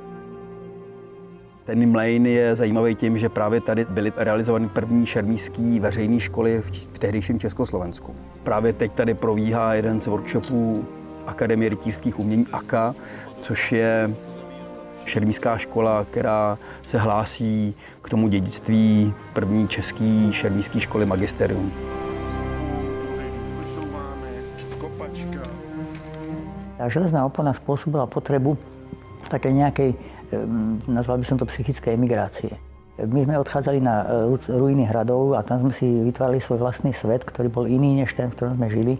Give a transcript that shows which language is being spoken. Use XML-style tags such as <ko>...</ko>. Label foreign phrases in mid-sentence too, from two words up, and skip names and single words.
<cs>Ten mlejn je zajímavý tím, že právě tady byly realizovány první šermířské veřejné školy v tehdejším Československu. Právě teď tady probíhá jeden z workshopů Akademie rytířských umění AKA, což je šermířská škola, která se hlásí k tomu dědictví první české šermířské školy Magisterium.</cs> <sk>Tá železná opona spôsobila potrebu také nejakej, nazval by som to psychické emigrácie. My sme odchádzali na ruiny hradov a tam sme si vytvárali svoj vlastný svet, ktorý bol iný než ten, v ktorom sme žili.</sk>